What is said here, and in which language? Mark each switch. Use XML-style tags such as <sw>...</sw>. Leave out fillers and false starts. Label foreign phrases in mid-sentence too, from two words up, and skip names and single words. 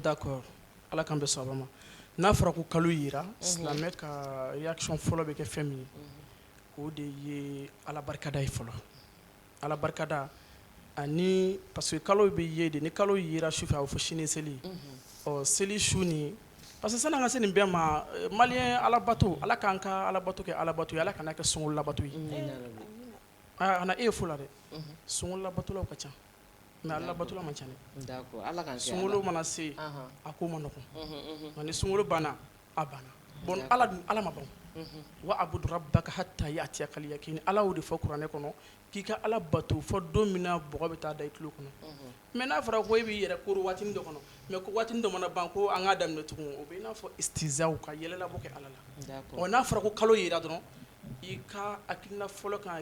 <bm>d'accord ala k'an bɛn sababa ma n'a fɔra ko kalo yira silamɛ ka réaction fɔlɔ bɛ kɛ fɛn min ye o de ye ala barikada ye fɔlɔ ala barikada ani</bm> <fr>parce que</fr> <bm>kalo bɛ ye de ni kalo yira sufɛ a bɛ fɔ sini seli ɔ seli su ni</bm> <fr>parce que</fr> <bm>san'an ka se nin bɛɛ ma maliyɛn alabato ala k'an ka alabato kɛ alabato ye ala kana kɛ sunkalo labato ye ana e ye fo la dɛ sunkalo labatolaw ka ca mais ala labatola man ca dɛ sunkalo mana se a ko ma nɔgɔn nka ni sunkalo banna a banna bon ala ma ban</bm> <ar>wa abudu rabbaka hatta ya'tiyakal yaqin</ar> <bm>ala y'o de fɔ kuranɛ kɔnɔ k'i ka ala bato fɔ don min na bɔgɔ bɛ taa da i tulo kɔnɔ mais n'a fɔra ko e b'i yɛrɛ koro waatinin dɔ kɔnɔ mais ko waatinin dɔ mana ban ko an k'a daminɛ tugun o bɛ i n'a fɔ istizaw ka yɛlɛlabɔ kɛ ala la ɔ n'a fɔra ko kalo yera dɔrɔn i ka hakilina fɔlɔ kan</bm>